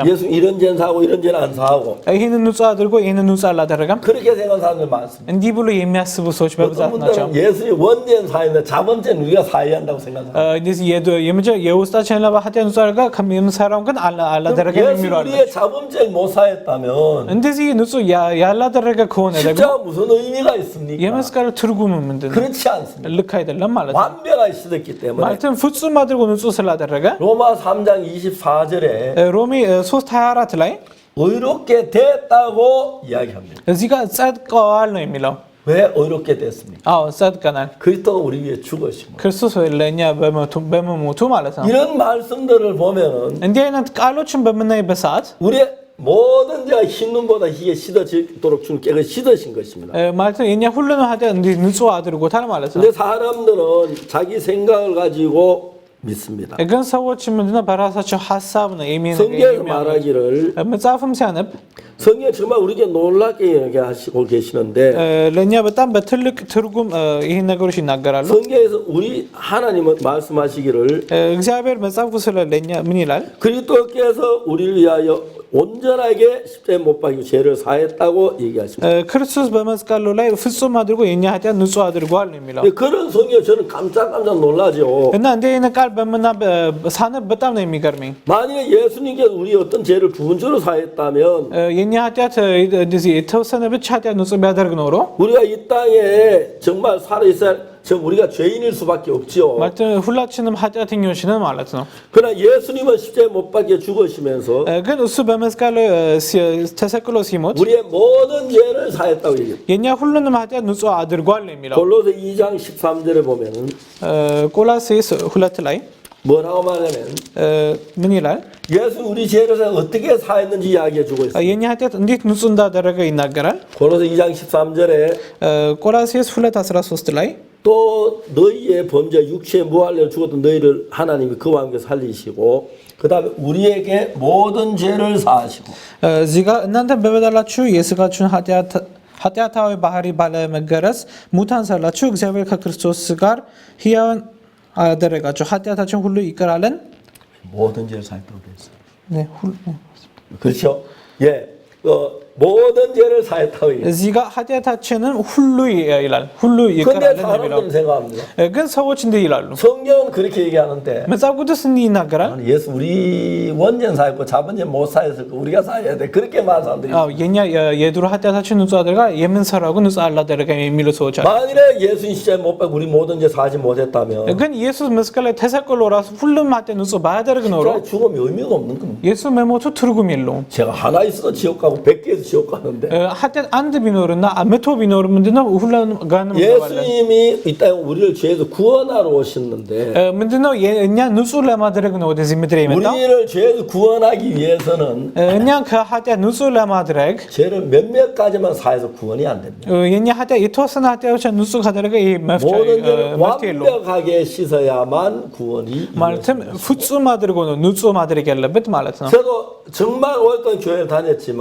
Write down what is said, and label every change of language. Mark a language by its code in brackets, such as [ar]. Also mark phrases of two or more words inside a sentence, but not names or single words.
[ko] 예수 이런 죄는 사고 이런 죄는 안 사고 [am] ይሄንን ንጹህ አድርጎ ይሄንን ንጹህ አላደረገም [ko] 그렇게 생각하는 사람들 많습니다. [am] እንዲህ ብሎ የሚያስቡ ሰዎች [ko] 어떤 [am] በብዛት ናቸው። [ko] 분들은 예수님 원죄는 사했는데 자범죄는 우리가 사해야 한다고 생각합니다. [am] እንደዚህ የውስጣችን ያለ ኃጢአት ንጹህ አድርጋ የምንሰራውን ግን አላደረገም [ko] 예수 [am] የሚሉ አለ። [ko] 우리의 자범죄를 못 사했다면 [am] እንደዚህ ንጹህ ያላደረገ ከሆነ ደግሞ [ko] 십자가 무슨 의미가 있습니까? [am] የመስቀል ትርጉም ምንድን ነው? [ko] 그렇지 않습니다. [am] ልክ አይደለም ማለት ነው። [ko] 완벽하게 씻었기 때문에 [am] ማለትም ፍጹም አድርጎ ንጹህ ስላደረገ [ko] 로마 3장 24절에 [am] ሮሜ 3:24 ላይ [ko] 의롭게 됐다고 이야기합니다. [am] እዚህ ጋር ጸድቀዋል ነው የሚለው። [ko] 왜 의롭게 됐습니까? [am] አዎ ጸድቀናል። [ko] 그리스도가 우리 위해 죽으심으로. [am] ክርስቶስ ለእኛ በመሞቱ ማለት ነው። [ko] 이런 말씀들을 보면은 [am] እንዲህ አይነት ቃሎችን በምናይበት ሰዓት [ko] 우리의 모든 죄가 흰눈보다 희게 씻어지도록 주는 깨끗이 씻으신 것입니다. [am] ማለት ነው የኛ ሁሉንም ኃጢአት እንዲህ ንጹህ አድርጎታል ማለት ነው። [ko] 근데 사람들은 자기 생각을 가지고 믿습니다. [am] ግን ሰዎች ምንድነው በራሳቸው ሐሳብ ነው [ko] 성경에서 말하기를 [am] መጽሐፍም ሲያነብ [ko] 성경 정말 우리에게 놀랍게 얘기하시고 계시는데 [am] ለእኛ በጣም በትልቅ ትርጉም ይህን ነገሮች ይናገራሉ። [ko] 성경에서 우리 하나님은 말씀하시기를 [am] እግዚአብሔር መጽሐፉ ስለ ለእኛ ምን ይላል? [ko] 그리스도께서 우리를 위하여 온전하게 십자가에 못 박이고 죄를 사했다고 얘기하십니다. [am] ክርስቶስ በመስቀሉ ላይ ፍጹም አድርጎ የኛ ኃጢአት ንጹህ 아ድርጓል ነው የሚለው። [ko] 그런 성경 저는 깜짝깜짝 놀라죠. [am] እና እንዲህ አይነት ቃል ሳነብ በጣም ነው የሚገርመኝ። [ko] 만약에 예수님께서 우리 어떤 죄를 부분적으로 사했다면 [am] የኛ ኃጢአት እንደዚህ የተወሰነ ብቻ ኃጢአት ንጹህ ቢያደርግ ኖሮ [ko] 우리가 이 땅에 정말 살아 있어야 우리가 죄인일 수밖에 없지요. [am] ማለት ሁላችንም ኃጢአተኞች ነን ማለት ነው። [ko] 그러나 예수님은 십자가에 못 박혀 죽으시면서 [am] ግን እሱ በመስቀል ተሰቅሎ ሲሞት [ko] 우리의 모든 죄를 사했다고 얘기해요. [am] የኛ ሁሉንም ኃጢአት ንጹህ አድርጓል ነው የሚለው። [ko] 골로새 2장 13절에 보면은 [am] ቆላስይስ 2 ላይ [ko] 뭐라고 말하냐면 [am] ምን ይላል? [ko] 예수 우리 죄를 어떻게 사했는지 이야기해 주고 있어요. [am] የኛ ኃጢአት እንዴት ንጹህ እንዳደረገ ይናገራል። [ko] 골로새 2장 13절에 [am] ቆላስይስ 2:13 ላይ [ko] 또 너희의 범죄 육체에 무할례로 죽었던 너희를 하나님이 그와 함께 살리시고 그 다음에 우리에게 모든 죄를 사하시고 [am] እዚህ ጋር እናንተ በበደላችሁ የሥጋችሁን ኃጢአታዊ ባህሪ ባለመገረዝ ሙታን ሳላችሁ እግዚአብሔር ከክርስቶስ ጋር ሕያዋን አደረጋችሁ ኃጢአታችን ሁሉ ይቅር አለን። [ko] 모든 죄를 사했다고 그랬어요. 네, 그렇죠? 예, 모든 죄를 사했다고 얘기해요. [am] እዚህ ጋር ኃጢአታችንን ሁሉ ይላል። ሁሉ ይቅር [ko] 근데 [am] አለን ነው የሚለው። [ko] 사람들은 생각합니다. [am] ግን ሰዎች እንዲህ ይላሉ። [ko] 성경은 그렇게 얘기하는데 [am] መጽሐፍ ቅዱስ እንዲህ ይናገራል። [ko] 아니, 예수 우리 원죄 사했고 자본죄 못 사했을 거 우리가 사야 돼. 그렇게 말하는 사람들이 [am] አዎ የኛ የድሮ ኃጢአታችን ንጹህ አድርጋ የምንሰራው ግን ንጹህ አላደረገም የሚሉ ሰዎች አሉ። [ko] 만일에 예수님 십자가에 못 박고 우리 모든 죄 사지 못했다면 [am] ግን ኢየሱስ መስቀል ላይ ተሰቅሎ ራሱ ሁሉም ኃጢአት ንጹህ ባያደርግ ኖሮ [ko] 십자가에 죽음이 의미가 없는 겁니다. [am] ኢየሱስ መሞቱ ትርጉም የለውም። [ko] 제가 하나 있어도 지옥 가고 100개에서 지옥 가는데 [am] ኃጢአት አንድ ቢኖርና 100 ቢኖር ምንድነው ሁሉንም ጋንም እንገባለን። [ko] 예수님이 이 땅에 우리를 죄에서 구원하러 오셨는데 [am] ምንድነው እኛ ንጹህ ለማድረግ ነው ወደዚህ ምድር የመጣው። [ko] 우리를 죄에서 구원하기 위해서는 [am] እኛ ከኃጢአት ንጹህ ለማድረግ [ko] 죄를 몇몇 가지만 사해서 구원이 안 됩니다. [am] የኛ ኃጢአት የተወሰነ ኃጢአቶች ንጹህ ካደረገ ይሄ [ko] 모든 죄를 [am] መፍትሄ የለውም። [ko] 완벽하게 씻어야만 구원이 [am] ማለትም ፍጹም አድርጎ ነው ንጹህ ማድረግ ያለበት ማለት ነው። [ko] 저도 정말 오랫동안 교회를 다녔지만